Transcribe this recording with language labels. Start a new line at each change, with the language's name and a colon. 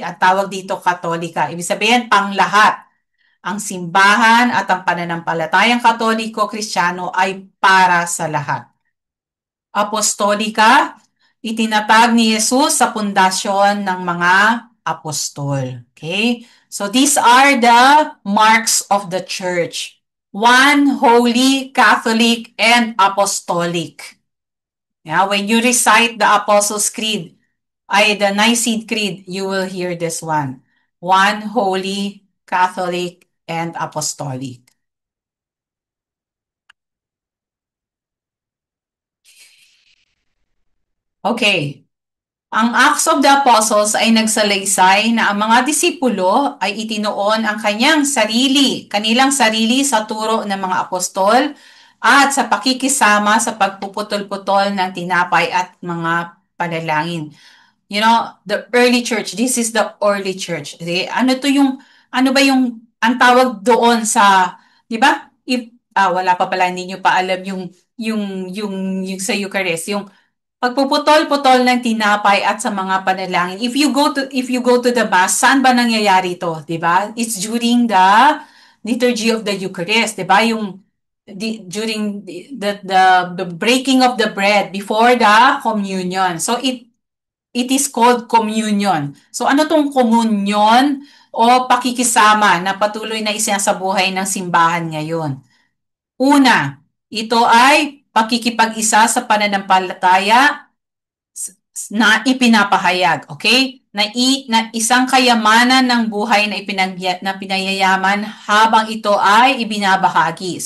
Filipino: Ang tawag dito katolika. Ibig sabihin, panglahat. Ang simbahan at ang pananampalatayang katoliko-kristyano ay para sa lahat. Apostolika, itinatag ni Jesus sa pundasyon ng mga apostol.
English: Okay? So these are the marks of the church. One, holy, Catholic, and apostolic. Yeah, when you recite the Apostles' Creed, the Nicene Creed, you will hear this one. One, holy, Catholic, and apostolic. Okay.
Filipino: Ang Acts of the Apostles ay nagsalaysay na ang mga disipulo ay itinoon ang kanilang sarili sa turo ng mga apostol at sa pakikisama sa pagpuputol-putol ng tinapay at mga panalangin.
English: You know, the early church, this is the early church.
Filipino: Ano ba yung, ang tawag doon sa, di ba? Wala pa pala, hindi nyo pa alam yung sa Eucharist, yung pagpuputol-putol ng tinapay at sa mga panalangin.
English: If you go to the mass,
Filipino: saan ba nangyayari ito, 'di ba?
English: It's during the liturgy of the Eucharist,
Filipino: 'di ba?
English: During the breaking of the bread before the communion. So it is called communion.
Filipino: So ano tong communion o pakikisama na patuloy na isinasabuhay ng simbahan ngayon? Una, ito ay pakikipag-isa sa pananampalataya na ipinapahayag, okay? Na isang kayamanan ng buhay na pinayayaman habang ito ay ibinabahagi.